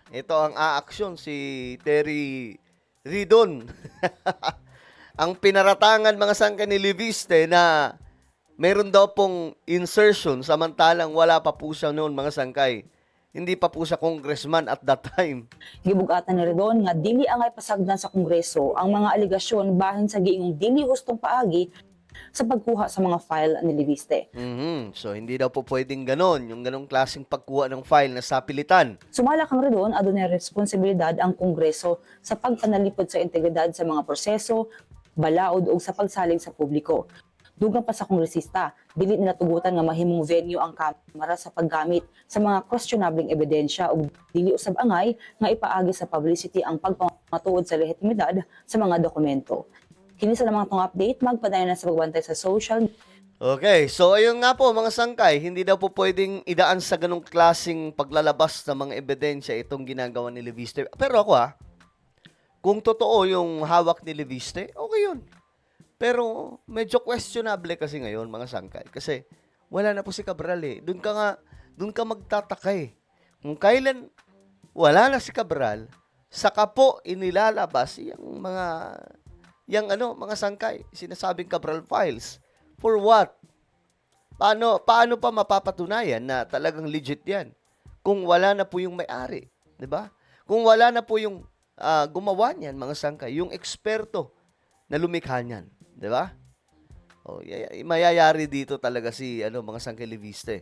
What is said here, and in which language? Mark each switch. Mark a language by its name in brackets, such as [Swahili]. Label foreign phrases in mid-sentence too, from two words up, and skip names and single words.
[Filipino] Ito ang aaksyon si Terry Ridon. Ang pinaratangan mga sangkay ni Leviste na meron daw pong insertion samantalang wala pa po siya noon mga sangkay. Hindi pa po siya congressman [English] at that time. [Cebuano] Gibugatan ni Ridon nga dili angay pasagdan sa Kongreso ang mga aligasyon bahin sa giingong dili hustong paagi sa pagkuha sa mga file ni Leviste. [Filipino] So, hindi daw po pwedeng ganon, yung ganong klaseng pagkuha ng file na sapilitan. [Cebuano] Sumala kang Ridon, adunay responsibilidad ang Kongreso sa pagpanalipod sa integridad sa mga proseso, balaod o sa pagsalig sa publiko. Dugang pa sa kongresista, dili nila tugutan nga mahimong venue ang kamera sa paggamit sa mga questionable ebidensya ug dili usab angay nga ipaagi sa publicity ang pagpamatuod sa lehitimidad sa mga dokumento. Kini sa lamang tong update, magpadayon na sa pagbantay sa social. [Filipino] Okay, so ayun nga po mga sangkay, hindi daw po pwedeng idaan sa ganong klaseng paglalabas ng mga ebidensya itong ginagawa ni Leviste. Pero ako kung totoo yung hawak ni Leviste, okay yun. Pero medyo questionable kasi ngayon mga sangkay. Kasi wala na po si Cabral Doon ka magtataka Kung kailan wala na si Cabral, saka po inilalabas mga sangkay, sinasabing Cabral files. [English] For what? [Filipino] Paano pa mapapatunayan na talagang legit 'yan? Kung wala na po yung may-ari, 'di ba? Kung wala na po yung gumawa niyan, mga sangkay, yung eksperto na lumikha niyan, 'di ba? Mayayari dito talaga si mga sangkay Leviste.